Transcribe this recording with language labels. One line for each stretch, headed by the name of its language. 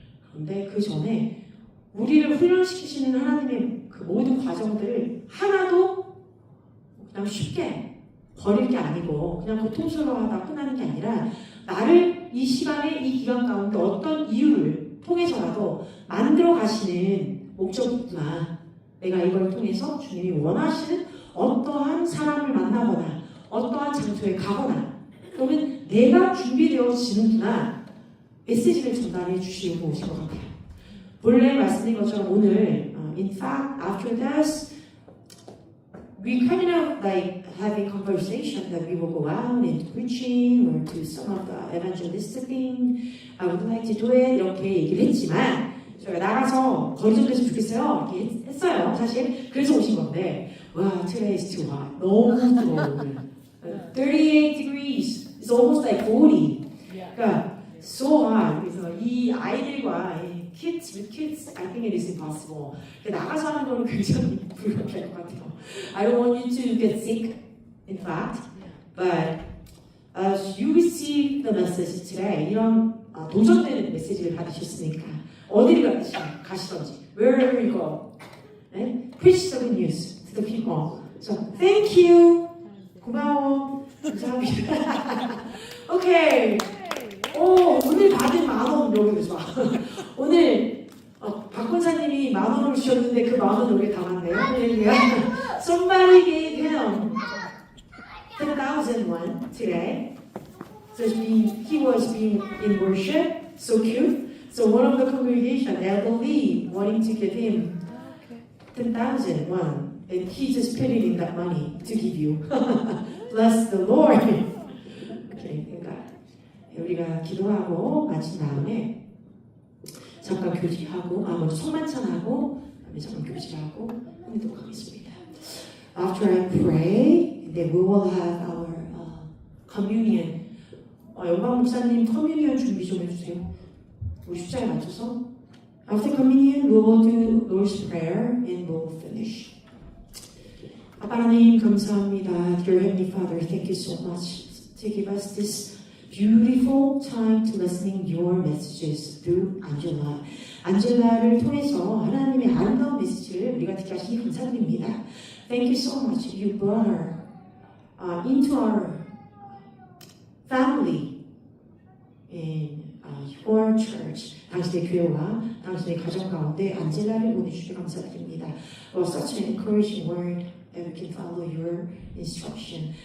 Korean: 그런데 그 전에 우리를 훈련시키시는 하나님의 그 모든 과정들을 하나도 그냥 쉽게 버릴 게 아니고 그냥 고통스러워하다 끝나는 게 아니라 나를 이 시간에 이 기간 가운데 어떤 이유를 통해서라도 만들어 가시는 목적이 있구나. 내가 이걸 통해서 주님이 원하시는 어떠한 사람을 만나거나 어떠한 장소에 가거나 그러면 내가 준비되어지는구나. 메시지를 전달해 주시고 오신 것 같아요. 본래 말씀드린 것처럼 오늘
English: in fact after this we kind of like having conversation that we will go out and preaching or do some of the evangelistic thing. I would like to do it
Korean: 이렇게 얘기를 했지만 저희가 나가서 거리 좀 됐으면 좋겠어요 이렇게 했어요 사실. 그래서 오신 건데 와
English: today is too hot.
Korean: 너무 뜨거워 오늘.
English: 38 degrees. It's almost like 40.
Korean: 그러니까
English: so hot.
Korean: 그래서 이 아이들과 이
English: kids with kids, I think it is impossible.
Korean: 나가서 하는 거는 굉장히 불가피할 것 같아요.
English: I don't want you to get sick, in fact, but as you receive the message today,
Korean: 이런 도전되는 메시지를 받으셨으니까 어디를 가시던지,
English: wherever you go,
Korean: 네?
English: preach the good news to the people. So thank you.
Korean: 고마워. 감사합니다.
English: 오케이.
Korean: 오늘 받은 10,000원 여기 봐. 오늘 박 권사님이 10,000원을 주셨는데 그 10,000원 여기 담았네요.
English: Somebody gave him 10,000 won today. So he was being in worship. So cute. So one of the congregation, elderly, wanting to give him 10,000 won, and he just put it in that money to give you. Bless the Lord.
Korean: Okay, 그러니까 우리가 기도하고 마친 다음에 잠깐 교제하고 먼저 성만찬하고 그다음에 잠깐 교제하고 하도록 하겠습니다.
English: After I pray, then we will have our communion.
Korean: 영광 목사님 커뮤니언 준비 좀 해주세요. 우리 숫자에 맞춰서.
English: After communion, we will do Lord's Prayer and we'll finish.
Korean: 아빠 하나님 감사합니다.
English: Dear Heavenly Father, thank you so much to give us this beautiful time to listening your messages through Angela.
Korean: 안젤라를 통해서 하나님의 아름다운 메시지를 우리가 듣게 하시니 감사드립니다.
English: Thank you so much. You brought her into our family in your church.
Korean: 당신의 교회와 당신의 가정 가운데 안젤라를 보내주셔서 감사드립니다.
English: For such an encouraging word. And we can follow your instruction.